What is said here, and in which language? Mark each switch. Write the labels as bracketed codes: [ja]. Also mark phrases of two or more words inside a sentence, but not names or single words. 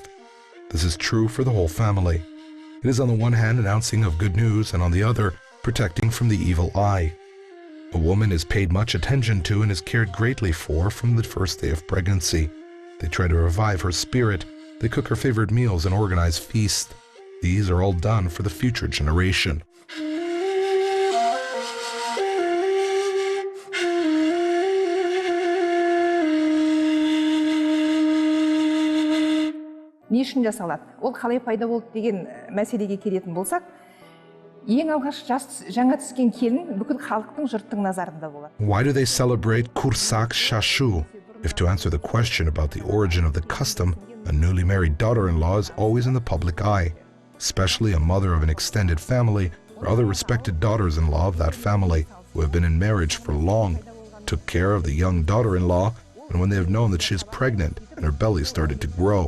[en] This is true for the whole family. It is on the one hand announcing of good news and on the other protecting from the evil eye. A woman is paid much attention to and is cared greatly for from the first day of pregnancy. They try to revive her spirit. They cook her favorite meals and organize feasts. These are all done for the future generation. [kk] Не үшін жасалады? Ол қалай пайда болды деген мәселеге келетін болсақ, ең алғаш жаңа түскен келін бүкіл халықтың, жұрттың назарында болады. [en] Why do they celebrate Qursaq shashu? If to answer the question about the origin of the custom, a newly married daughter-in-law is always in the public eye, especially a mother of an extended family or other respected daughters-in-law of that family who have been in marriage for long, took care of the young daughter-in-law, and when they have known that she is pregnant and her belly started to grow.